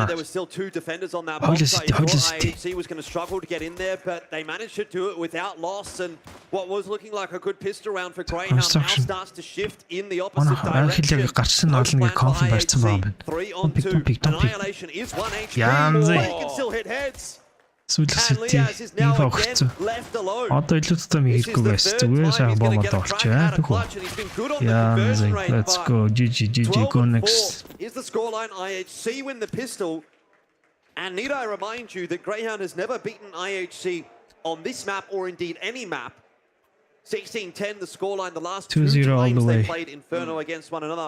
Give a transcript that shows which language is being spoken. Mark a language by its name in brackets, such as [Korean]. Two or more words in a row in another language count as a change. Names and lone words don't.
[English] There were still 2 defenders on that bomb site. IHC was going to struggle to get in there, but they managed to do it without loss, and what was looking like a good pistol round for Greyhound now starts to shift in the opposite direction. IHC 3 on 2. Annihilation is 1 HP more. He can still hit heads. And Liaz is now again left alone. [Mongolian] Одоо илүү тутам хийхгүй байсан. Зүгээр сайхан бомб орчихъя. [English] Let's go. GG go next. Is the scoreline. IHC win the pistol. And need I remind you that Greyhound has never beaten IHC on this map or indeed any map. 16-10 the scoreline the last 2 times they played Inferno against one another.